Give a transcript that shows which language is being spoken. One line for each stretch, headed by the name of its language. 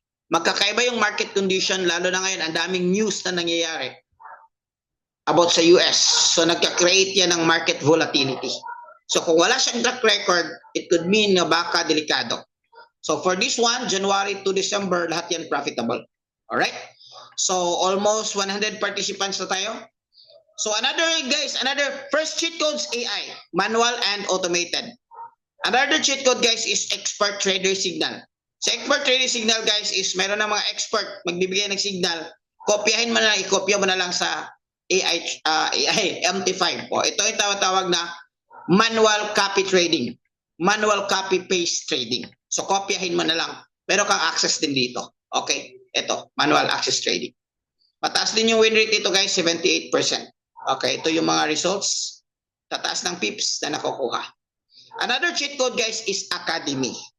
Filipino: Magkakaiba yung market condition, lalo na ngayon, ang daming news na nangyayari about sa US. So nagka-create yan ng market volatility. So kung wala siyang track record,
English: it could mean
Filipino: na baka delikado.
English: So for this one, January to December, lahat yan profitable. Alright? So almost 100 participants
Filipino: na tayo. So another first cheat codes AI, manual and automated.
English: Another cheat code guys is expert trader signal.
Filipino: Sa expert trader signal guys is meron ng mga expert magbibigay ng signal. Kopyahin mo na lang, ikopya mo na lang sa AI MT5. O ito yung tawag na manual copy trading. Manual copy paste trading. So kopyahin mo na lang. Meron kang access din dito. Okay? Ito, manual access trading. Mataas din yung win rate dito guys, 78%. Okay, ito yung mga results. Tataas ng pips na nakukuha.
English: Another cheat code guys is Academy.